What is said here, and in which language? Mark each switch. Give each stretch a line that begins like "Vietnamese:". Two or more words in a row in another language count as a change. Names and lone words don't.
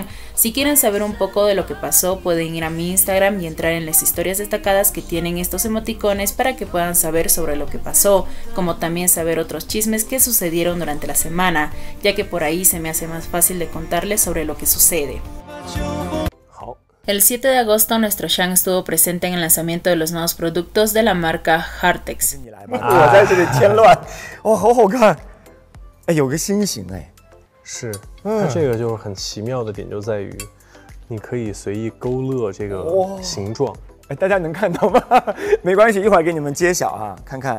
Spanish: Si quieren saber un poco de lo que pasó, pueden ir a mi Instagram y entrar en las historias destacadas que tienen estos emoticones para que puedan saber sobre lo que pasó, como también saber otros chismes que sucedieron durante la semana, ya que por ahí se me hace más fácil de contarles sobre lo que sucede. El 7 de agosto nuestro Xiang estuvo presente en el lanzamiento de los nuevos productos de la marca Hartex.
Chinese: 我在这里添乱，哦，好好看，哎，有个心形哎，是，它这个就是很奇妙的点就在于，你可以随意勾勒这个形状。哎，大家能看到吗？没关系，一会儿给你们揭晓哈，看看